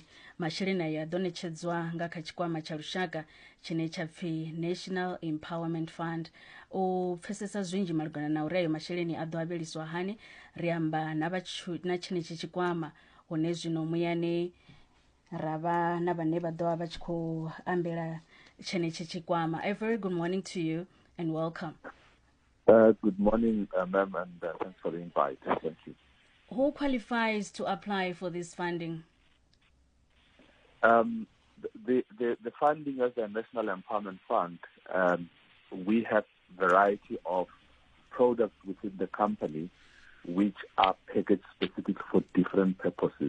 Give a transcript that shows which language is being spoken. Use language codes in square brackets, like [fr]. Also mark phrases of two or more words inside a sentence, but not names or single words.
[ve] Masheleni aya ḓo ṋetshedzwa nga kha tshikwama tsha lushaka tshine tsha pfi National Empowerment Fund. U pfesesa zwinzhi malugana na uri ayo masheleni a ḓo avheliswa hani, ri amba na tshenetshi tshikwama hune zwino muyani ravha na vhane vha ḓovha vha tshi khou ambela tshenetshi tshikwama. [en] A very good morning to you and welcome. Good morning, ma'am, and thanks for the invite. Thank you. Who qualifies to apply for this funding? The funding as the National Empowerment Fund, we have variety of products within the company which are packaged specific for different purposes.